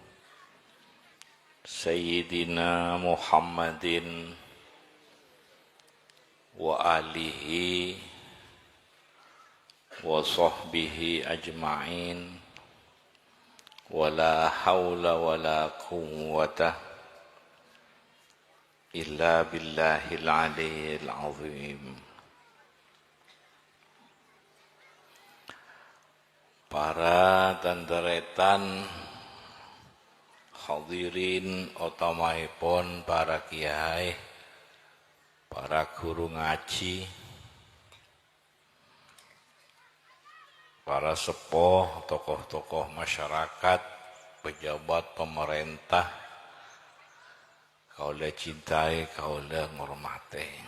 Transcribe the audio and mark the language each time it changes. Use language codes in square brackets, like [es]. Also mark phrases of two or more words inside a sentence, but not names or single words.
[ar] سيدنا محمد وآله وصحبه أجمعين ولا حول ولا قوة إلا بالله العلي العظيم. [mad] Para tandaretan hadirin utamaipun para kiai, para guru ngaji, para sepuh, tokoh-tokoh masyarakat, pejabat pemerintah, kaula cintai, kaula ngormati.